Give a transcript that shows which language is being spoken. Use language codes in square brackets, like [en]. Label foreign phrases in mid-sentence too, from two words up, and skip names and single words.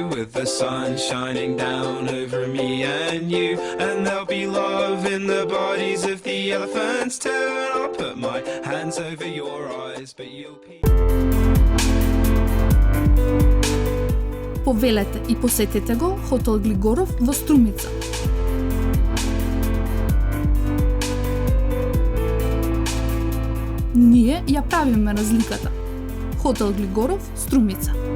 [en] with the sun shining down over me and you, and there'll be love in the bodies of the elephants too, and I'll put my hands over your eyes but you'll [mk] Повелете и посетете го Хотел Глигоров во Струмица. Ние ја правиме разликата. Хотел Глигоров, Струмица.